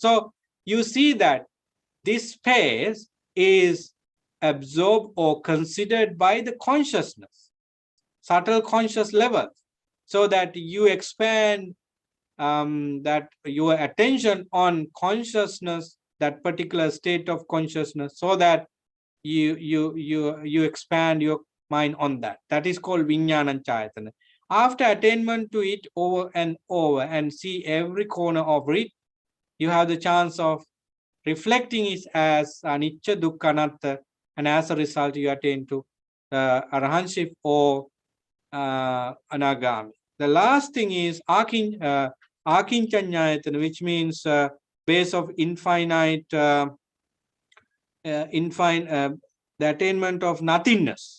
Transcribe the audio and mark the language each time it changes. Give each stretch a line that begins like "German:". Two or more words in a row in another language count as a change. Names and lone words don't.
English: So you see that this space is absorbed or considered by the consciousness, subtle conscious level, so that you expand that your attention on consciousness, that particular state of consciousness, so that you expand your mind on that. That is called
Pali: Vijnana Chayatana.
English: After attainment to it over and see every corner of it, you have the chance of reflecting it as
Pali: anicca dukkha anatta,
English: and as a result you attain to arahantship or anagami. The last thing is akinchanyayatana, which means base of infinite, the attainment of nothingness.